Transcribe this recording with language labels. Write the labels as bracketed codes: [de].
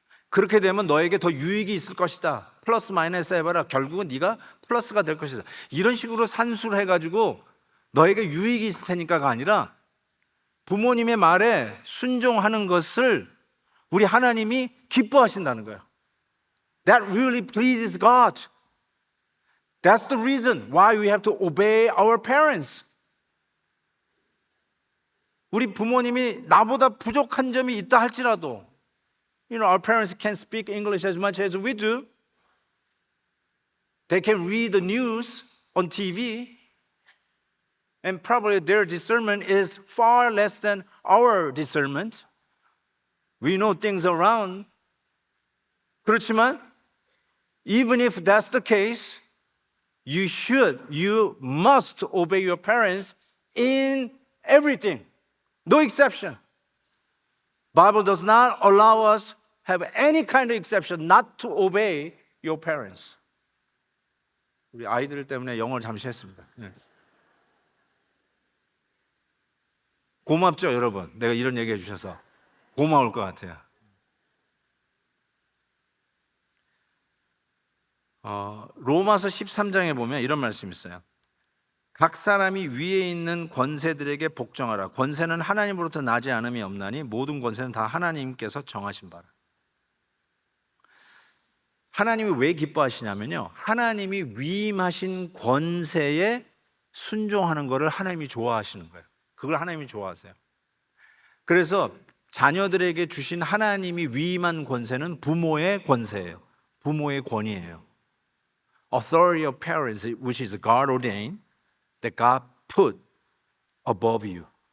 [ko] 그렇게 되면 너에게 더 유익이 있을 것이다. 플러스 마이너스 해봐라. 결국은 네가 플러스가 될 것이다. 이런 식으로 산수를 해가지고 너에게 유익이 있을 테니까가 아니라, 부모님의 말에 순종하는 것을 우리 하나님이 기뻐하신다는 거예요. [en] That really pleases God. That's the reason why we have to obey our parents. [ko] 우리 부모님이 나보다 부족한 점이 있다 할지라도, [en] our parents can't speak English as much as we do. They can read the news on TV, and probably their discernment is far less than our discernment. We know things around. [ko] 그렇지만 [en] even if that's the case, you must obey your parents in everything. No exception. Bible does not allow us have any kind of exception not to obey your parents. [ko] 우리 아이들 때문에 영어를 잠시 했습니다. 네. 고맙죠, 여러분? 내가 이런 얘기 해주셔서 고마울 것 같아요. 로마서 13장에 보면 이런 말씀이 있어요. 각 사람이 위에 있는 권세들에게 복종하라. 권세는 하나님으로부터 나지 않음이 없나니 모든 권세는 다 하나님께서 정하신 바라. 하나님이 왜 기뻐하시냐면요, 하나님이 위임하신 권세에 순종하는 것을 하나님이 좋아하시는 거예요. 그걸 하나님이 좋아하세요. 그래서 자녀들에게 주신 하나님이 위임한 권세는 부모의 권세예요. 부모의 권위예요. [en] Authority of parents, which is God ordained, that God put above you.